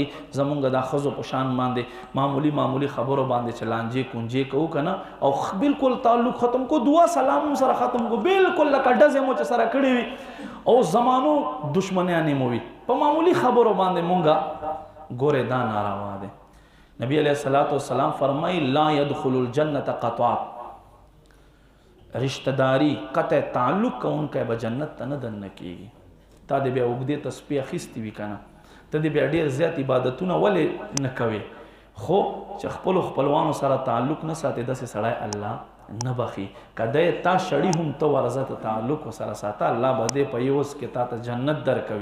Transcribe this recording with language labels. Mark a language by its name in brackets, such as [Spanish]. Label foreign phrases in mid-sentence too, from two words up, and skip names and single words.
[Pashto] زمونږ دا ښځو په شان باندې معمولی خبرو باندې چې لانجې کونجې کوو که نه او بالکل تعلق ختم کو، دعا سلام سره ختم کو، بالکل لکه ډزې مو چې سره کړې وي او زمانو دشمنیانې مو وي، په معمولی خبرو باندې مونږه ګورې دا ناروا دی. نبی [Arabic] علیہ الصلوۃ والسلام [Pashto] فرمائی [Arabic] لا يدخل الجنت قطعات، [Pashto] رشتہ داری قطع تعلق کونکی به جنت ته نه دننه کېږي. تا دې بیا اوږدې تسبیح اخیستې وي که نه، ته دې بیا ډېر زیات عبادتونه ولې نه کوې؟ خو چې خپلو خپلوانو سره تعلق نه ساتې داسې سړی الله نه بخي. که دی تا شړي هم ته ورځه ته تعلق ورسره ساته، الله به دې په یوز کې تا ته جنت درکوي.